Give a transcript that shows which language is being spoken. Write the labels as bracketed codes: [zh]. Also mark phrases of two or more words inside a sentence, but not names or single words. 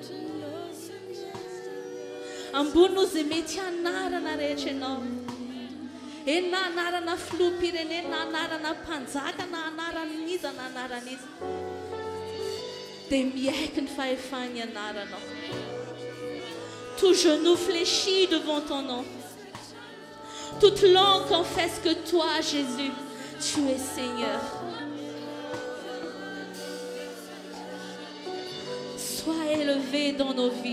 [mg] Ambony noho izay mety anarana rehetra ianao. Eny na anarana filoham-pirenena, na anarana mpanjaka, na anaran'iza, na anaran'iza. Dia miaiky ny fahefany anaranao. [fr] Tout genou fléchit devant ton nom. Toute langue confesse que toi, Jésus, tu es Seigneur. Sois élevé dans nos vies.